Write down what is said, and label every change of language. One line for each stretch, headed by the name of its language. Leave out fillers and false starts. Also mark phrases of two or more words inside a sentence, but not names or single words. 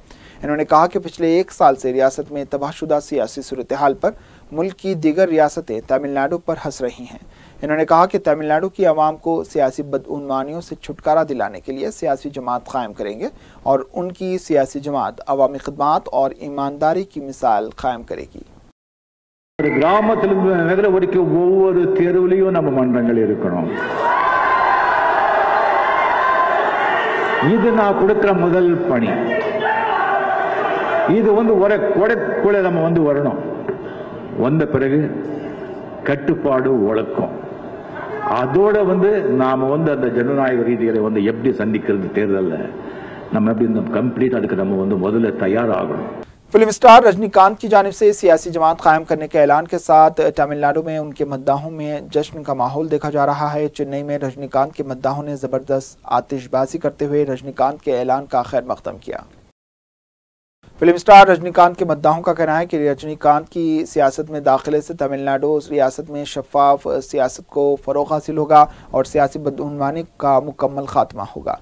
Urdu: انہوں نے کہا کہ پچھلے 1 سال سے ریاست میں تباہ شدہ سیاسی صورتحال پر ملک کی دیگر ریاستیں تمل ناڈو پر ہنس رہی ہیں. انہوں نے کہا کہ تمل ناڈو کی عوام کو سیاسی بدعنوانیوں سے چھٹکارا دلانے کے لیے سیاسی جماعت قائم کریں گے اور ان کی سیاسی جماعت عوامی خدمات اور ایمانداری کی مثال قائم کرے گی.
Tamil: கிராமத்திலிருந்து நகர வரைக்கும் ஒவ்வொரு தெருவிலையும் நம்ம மன்றங்கள் இருக்கணும். இது நான் கொடுக்கிற முதல் பணி. இது ஒரு கொடைக்குள்ள நம்ம வரணும். வந்த பிறகு கட்டுப்பாடு ஒழுக்கம், அதோட நாம அந்த ஜனநாயக ரீதியில எப்படி சந்திக்கிறது தேர்தல்ல நம்ம எப்படி கம்ப்ளீட் அதுக்கு நம்ம முதல்ல தயாராகணும்।
Urdu: فلم اسٹار رجنی کانت کی جانب سے سیاسی جماعت قائم کرنے کے اعلان کے ساتھ تمل ناڈو میں ان کے مداحوں میں جشن کا ماحول دیکھا جا رہا ہے. چنئی میں رجنی کانت کے مداحوں نے زبردست آتش بازی کرتے ہوئے رجنی کانت کے اعلان کا خیر مقدم کیا. فلم اسٹار رجنی کانت کے مداحوں کا کہنا ہے کہ رجنی کانت کی سیاست میں داخلے سے تمل ناڈو ریاست میں شفاف سیاست کو فروغ حاصل ہوگا اور سیاسی بدعنوانی کا مکمل خاتمہ ہوگا.